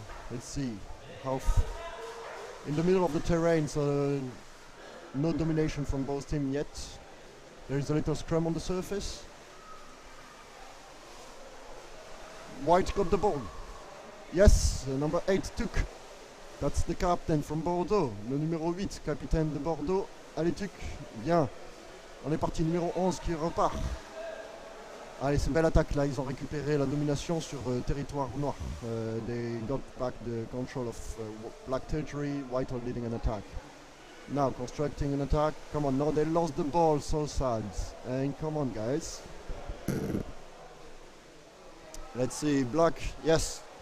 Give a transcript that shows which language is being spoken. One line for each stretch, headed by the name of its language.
English: Let's see. In the middle of the terrain, so no domination from both teams yet. There is a little scrum on the surface. White got the ball. Yes, number 8 took. That's the captain from Bordeaux.
French: Le numéro 8, capitaine de Bordeaux. Allez, Tuc. Bien. On est parti. Numéro 11 qui repart. Allez, c'est une belle attaque là. Ils ont récupéré la domination sur territoire noir.
English: They got back the control of black territory. White are leading an attack. Now constructing an attack. Come on. No, they lost the ball. So sad. And come on, guys. Let's see, black, yes.